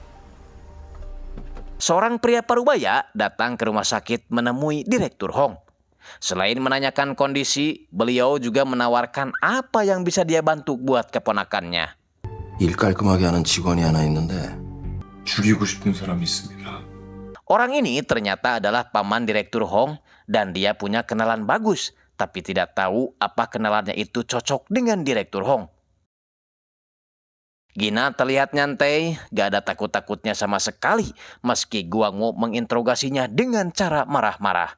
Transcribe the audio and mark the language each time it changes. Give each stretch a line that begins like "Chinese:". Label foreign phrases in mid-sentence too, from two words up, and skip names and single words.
Indonesian: Seorang pria parubaya datang ke rumah sakit menemui Direktur Hong. Selain menanyakan kondisi, beliau juga menawarkan apa yang bisa dia bantu buat keponakannya.
Korean: 일 깔끔하게 하는 직원이 하나 있는데 죽이고 싶은 사람이 있습니다.
Indonesian: Orang ini ternyata adalah paman Direktur Hong dan dia punya kenalan bagus, tapi tidak tahu apa kenalannya itu cocok dengan Direktur Hong. Gina terlihat nyantai, gak ada takut-takutnya sama sekali, meski Guangmo menginterogasinya dengan cara marah-marah.